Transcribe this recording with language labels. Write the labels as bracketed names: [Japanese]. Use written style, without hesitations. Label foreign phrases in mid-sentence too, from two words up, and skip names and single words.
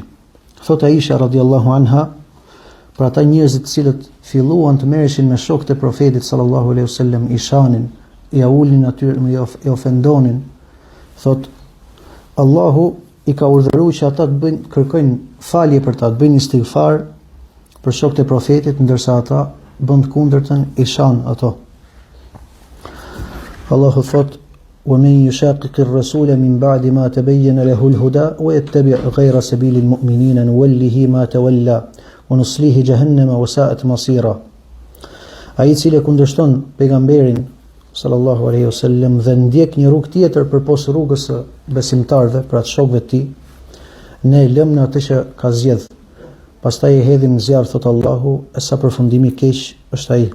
[Albanian] Thot Aisha [Arabic] رضي الله عنها [Albanian] për ata njerëzit të cilët filluan të merreshin me shokët e profetit [Arabic] صلى الله عليه وسلم, [Albanian] i shanin, i ulnin aty, i ofendonin, thot: "Allahu i ka urdhëruar që ata të bëjnë, kërkojnë falje për ta, të bëjnë istighfar për shokët e profetit, ndërsa ata bën të kundërtën, i shan ato." Allahu thot: [Arabic] ومن يشاقق الرسول من بعد ما تبين له الهدى ويتبع غير سبيل المؤمنين نوله ما تولى ونصله جهنم وساءت مصيرا. [Albanian] Ai i cili kundërshton pejgamberin [Arabic] صلى الله عليه وسلم [Albanian] dhe ndjek një rrugë tjetër përpos rrugës së besimtarëve, pra të shokëve të tij, ne lëm në atë që ka zgjedh. Pastaj e hedhim në zjarr, thot Allahu, e sa përfundimi keq është ai.